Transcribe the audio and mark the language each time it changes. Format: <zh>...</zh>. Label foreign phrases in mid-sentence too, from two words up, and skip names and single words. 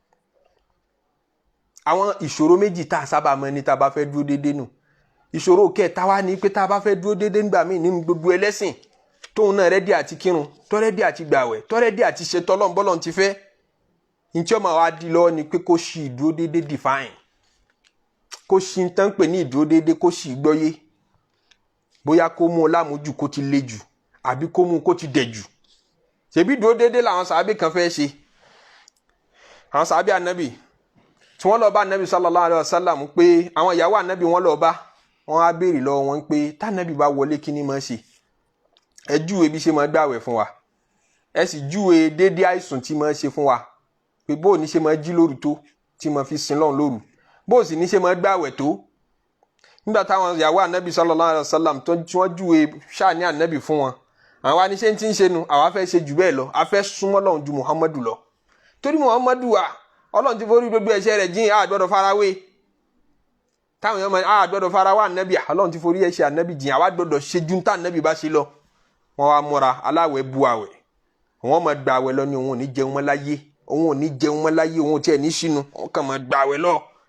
<yo>àwọn ìṣòro méjì tá a sábà mọ̀ ní tá a bá fẹ́ dúró déédéé nù ìṣòro kẹta wá ní pé tá a bá fẹ́ dúró déédéé nígbà míì nínú gbogbo ẹlẹ́sìn tóun náà rẹ́dí àti kírun tó rẹ́dí àti gbàwẹ̀ tó rẹ́dí àti ṣe tọ́lọ́n ti fẹ́ ntí ọmọ wa di lọ́wọ́ ni pé kó ṣì ìdúró déédéé define kó ṣì ń tán pè ní ìdúró déédéé kó ṣì gbọ́yé bóyá kó mú ọ lámójú kó ti le jù àbí kó mú kó ti dẹ̀ jù ṣebí ìdúró déédéé làwọn sàábì kan fẹ́ ṣe àwọn sàábì ànábì tí wọ́n lọ bá ànábì</yo> <ar>صلى الله عليه وسلم</ar> <yo>pé àwọn ìyàwó ànábì wọ́n lọ bá wọ́n á béèrè lọ́wọ́ wọn pé tánábì bá wọlé kí ni máa ṣe ẹ júwe bí ṣe máa gbààwẹ̀ fún wa ẹ sì júwe déédéé àìsùn tí máa ṣe fún wa pé bó ní ṣe máa jí lóru tó tí máa fi sin lọ́run lóru bó sì ní ṣe máa gbààwẹ̀ tó nígbà táwọn ìyàwó ànábì</yo> <ar>صلى الله عليه وسلم</ar> <yo>tí wọ́n júwe ṣáàní ànábì fún wọn àwọn aníṣẹ́ tí ń ṣe nu àwa fẹ́ ṣe jù bẹ́ẹ̀ lọ a fẹ́ súnmọ́ lọ́run ju muhammadu lọ torí muhammadu wa ọlọ́run ti forí gbogbo ẹ̀ṣẹ̀ rẹ̀ jìn àgbọ̀dọ̀ farawé táwọn èèyàn máa àgbọ̀dọ̀ farawé ànábì ọlọ́run ti forí ẹ̀ṣẹ̀ ànábì jìn àwa gbọ́dọ̀ ṣe ju tá ànábì bá ṣe lọ wọ́n wá múra aláwẹ̀ bu àwẹ̀ wọ́n máa gba àwẹ̀ lọ ní òun ò ní jẹun mọ́ láyé òun ò ní jẹun mọ́ láyé òun ò tiẹ̀ ní sínú wọ́n kàn máa gba àwẹ̀ lọ.</yo>